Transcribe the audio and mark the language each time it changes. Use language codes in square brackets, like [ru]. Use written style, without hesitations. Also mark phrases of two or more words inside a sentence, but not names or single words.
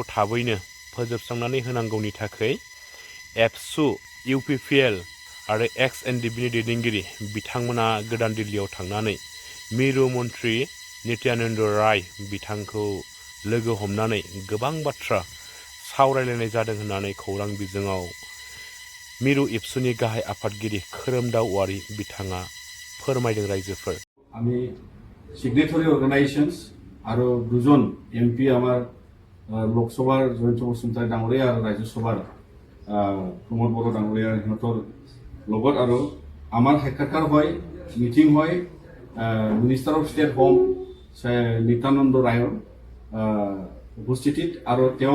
[brx] थाबैनो फोजोबस्रांनानै होनांगौनि थाखाय एबसु इउपिपिएल आरो एक्स एनडिएफबिनि दैदेनगिरि बिथांमोना गोदान दिल्लीयाव थांनानै मिरु मन्त्रि नित्यानन्द राय बिथांखौ लोगो हमनानै गोबां बाथ्रा सावरायलायनाय जादों होननानै खौरां बिजोङाव मिरु इबसुनि गाहाय आफादगिरि खोरोमदाव औवारि बिथाङा फोरमायदों। रायजोफोर [as] আমি [en] signatory organisations [as] আর দুজন এমপি আমার লোকসভার জয়ন্ত বসুমতাৰী ডাঙৰীয়া আৰু ৰাজ্যসভাৰ প্ৰমোদ বড়ো ডাঙৰীয়া সিহঁতৰ লগত আৰু আমাৰ সাক্ষাৎকাৰ হয় মিটিং হয় [en] minister of state home [as] নিত্যানন্দ ৰায়ৰ উপস্থিতিত আৰু তেওঁৰ